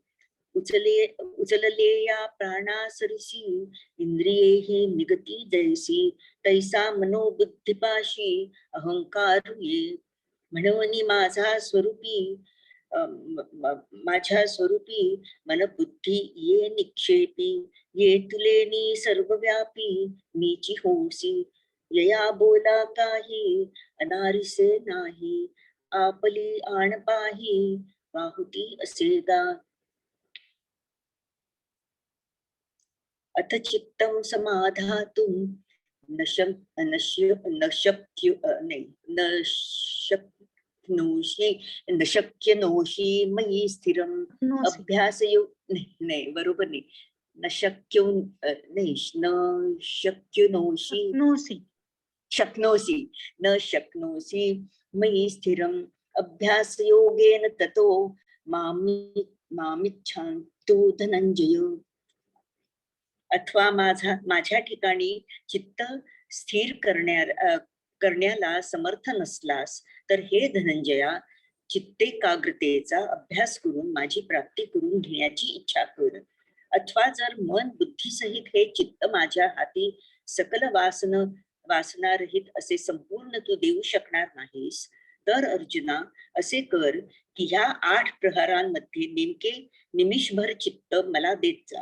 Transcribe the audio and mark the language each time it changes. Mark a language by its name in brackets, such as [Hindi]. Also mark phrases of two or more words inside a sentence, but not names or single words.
[Marathi] उचलले या प्राणासरिसी इंद्रिये ही निगती जैसी. तैसा मनोबुद्धिपाशी अहंकार ये. म्हणून माझ्या स्वरूपी मन बुद्धी ये निक्षेपी. ये तुलेनी सर्वव्यापी मीची होसी. यया बोला काही अनारिसे नाही. आपली आण पाही वाहुती असेगा. [Sanskrit] अथ चित्तम समाधातुम नशक्य नोशी मयी स्थिरम. [Marathi] अभ्यासयोग नाही, बरोबर नाही. [Sanskrit] न शक्नोसी मयी स्थिरम. अभ्यास योगेन ततो मामिच्छान्तु धनंजय. [Marathi] अथवा माझ्या ठिकाणी चित्त स्थिर करण्याला समर्थ नसलास तर हे धनंजया, चित्तेकाग्रतेचा अभ्यास करून माझी प्राप्ती करून घेण्याची इच्छा कर. अथवा जर मन बुद्धीसहित हे चित्त माझ्या हाती सकल वासनारहित असे संपूर्ण तू देऊ शकणार नाहीस, तर अर्जुना असे कर की ह्या 8 प्रहरांमध्ये नेमके निमिषभर चित्त मला देत जा.